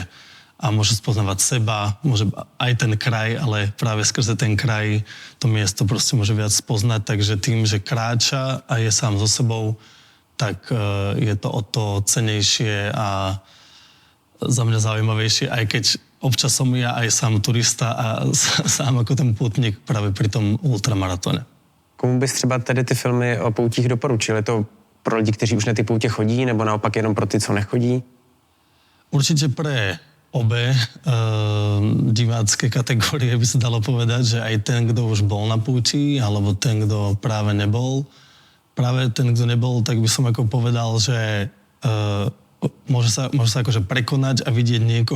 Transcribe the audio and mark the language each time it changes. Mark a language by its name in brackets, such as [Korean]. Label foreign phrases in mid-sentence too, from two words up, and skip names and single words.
[Slovak] A môže spoznávať seba, môže aj ten kraj, ale práve skrze ten kraj to miesto proste môže viac spoznať, takže tým, že kráča a je sám so sebou, tak je to o to cenejšie a za mňa zaujímavejšie, aj keď občas som ja aj sám turista a sám ako ten pútnik práve pri tom ultramaratóne. [Czech] Komu bys třeba tady ty filmy o poutích doporučil? Je to pro lidi, kteří už na ty poutě chodí, nebo naopak jenom pro ty, co nechodí? [Slovak] Určite pre obe divácké kategórie by sa dalo povedať, že aj ten, kto už bol na púti, alebo ten, kto práve nebol. Práve ten, kto nebol, tak by som ako povedal, že môže sa akože prekonať a vidieť niekoho,